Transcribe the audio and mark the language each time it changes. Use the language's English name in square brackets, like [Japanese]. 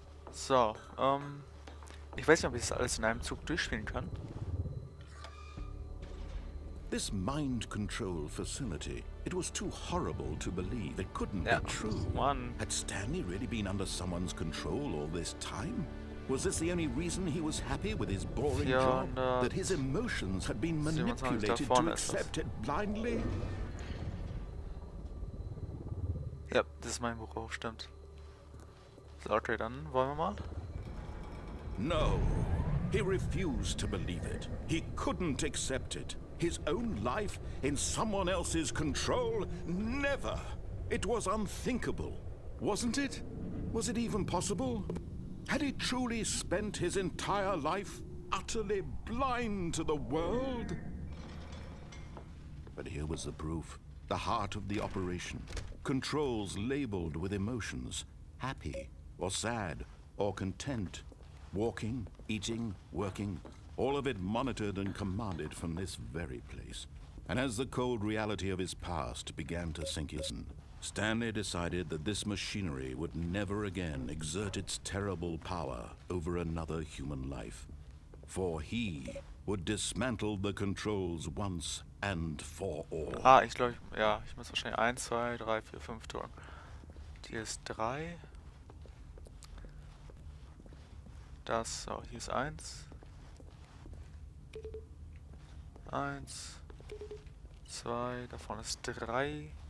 [German] So, ich weiß nicht, ob ich das alles in einem Zug durchspielen kann. [English] This mind control facility, it was too horrible to believe. It couldn't be true. [German] Mann. [English] Had Stanley really been under someone's control all this time? Was this the only reason he was happy with his boring job? That his emotions had been manipulated to accept it blindly? [German] Ja, das ist mein Büro, stimmt. So, okay, dann wollen wir mal. [English] No, he refused to believe it. He couldn't accept it. His own life in someone else's control? Never! It was unthinkable, wasn't it? Was it even possible? Had he truly spent his entire life utterly blind to the world? But here was the proof. The heart of the operation. Controls labeled with emotions. Happy, or sad, or content. Walking, eating, working. All of it monitored and commanded from this very place. And as the cold reality of his past began to sink in, Stanley decided that this machinery would never again exert its terrible power over another human life. For he would dismantle the controls once and for all. [German] Ich glaube, ich muss wahrscheinlich 1, 2, 3, 4, 5 drücken. Hier ist 3. Das, so, hier ist 1. 1, 2, da vorne ist 3.